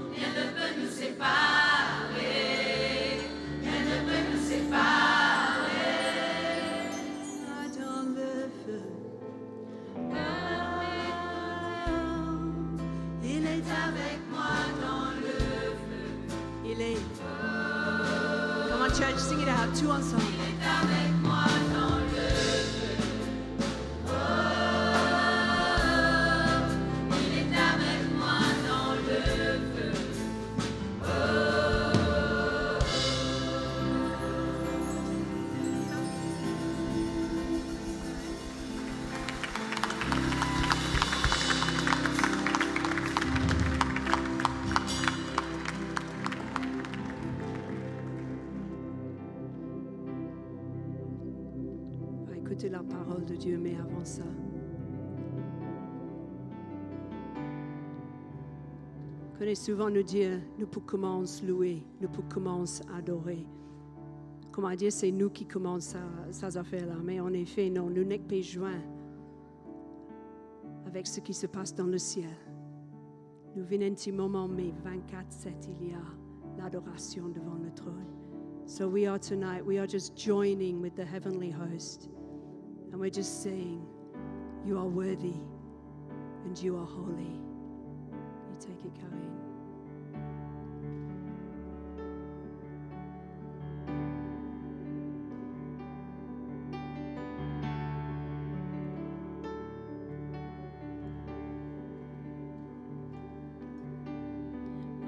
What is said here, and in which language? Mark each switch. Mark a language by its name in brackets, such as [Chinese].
[French] Rien ne peut nous séparer, rien ne peut nous séparer. Dans le feu, il est avec moi dans le feu. Il est. [English] Come on, church, sing it out, [French] tout ensemble. Il est avec moi dans le feu. Il est avec moi dans le feu. On va écouter la parole de Dieu, mais avant ça, on connaît souvent nous dire, nous pour commencer à louer, nous pour commencer à adorer. Comment dire, c'est nous qui commençons ces affaires-là, mais en effet, non, nous n'êtes pas joints avec ce qui se passe dans le ciel. Nous venons un petit moment, mais 24/7, il y a l'adoration devant le trône. [English] So we are tonight, we are just joining with the heavenly host. And we're just saying, you are worthy and you are holy. You take it, Karine.